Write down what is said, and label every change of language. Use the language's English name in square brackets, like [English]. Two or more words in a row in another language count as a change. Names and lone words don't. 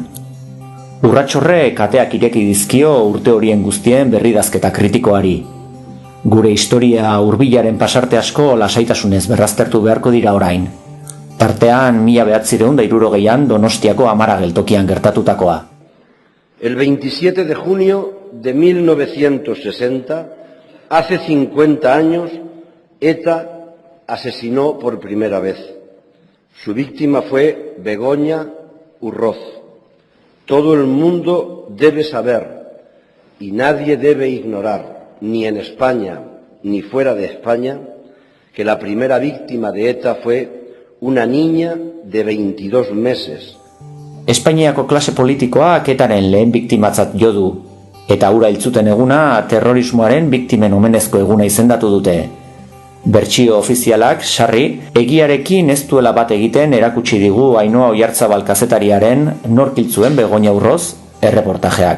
[Basque] Urratxorrek ateak ireki dizkio urte horien guztien berridazketa kritikoari. Gure historia hurbilaren pasarte asko lasaitasunez berraztertu beharko dira orain. Tartean 1960an Donostiako Amara geltokian gertatutakoa. [Spanish] El 27 de junio de 1960, hace 50 años, ETA asesinó por primera vez. Su víctima fue Begoña Urroz. Todo el mundo debe saber y nadie debe ignorar, ni en España ni fuera de España, que la primera víctima de ETA fue una niña de 22 meses. [Basque] Espainiako klase politikoak etaren lehen biktimatzat jo du, eta hura hiltzuten eguna terrorismoaren biktimen omenezko eguna izendatu dute. Bertsio ofizialak, sarri, egiarekin ez duela bat egiten erakutsi digu Ainhoa Oiartzabal kazetariaren nork hil zuen Begoña Urroz erreportajeak.